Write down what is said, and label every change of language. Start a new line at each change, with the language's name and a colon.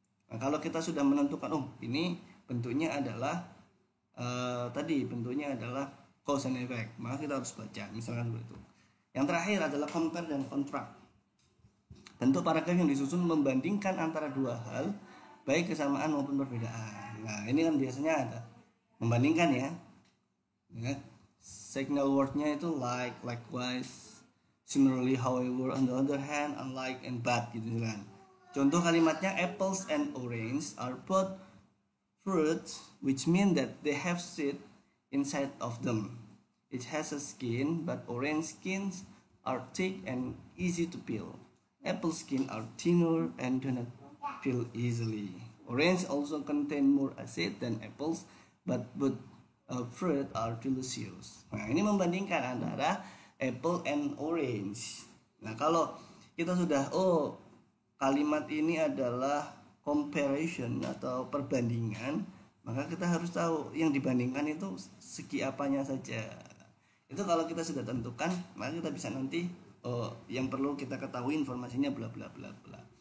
Indonesian: Nah, kalau kita sudah menentukan ini bentuknya adalah bentuknya adalah
English: cause and effect,
Indonesian: maka kita harus baca misalkan seperti itu. Yang terakhir adalah compare dan contrast. Bentuk paragraf yang disusun membandingkan antara dua hal, baik kesamaan maupun perbedaan. Nah, ini kan biasanya ada membandingkan ya. Signal wordnya itu
English: like, likewise, similarly, however, on the other hand, unlike, and but
Indonesian: gitu kan. Contoh kalimatnya,
English: apples and orange are both fruits, which mean that they have seed inside of them. It has a skin, but orange skins are thick and easy to peel. Apple skin are thinner and do not peel easily. Orange also contain more acid than apples, but both fruit are delicious.
Indonesian: Nah, ini membandingkan antara
English: apple and orange.
Indonesian: Nah, kalau kita sudah kalimat ini adalah comparison atau perbandingan, maka kita harus tahu yang dibandingkan itu segi apanya saja. Itu kalau kita sudah tentukan, maka kita bisa nanti yang perlu kita ketahui informasinya bla bla bla bla.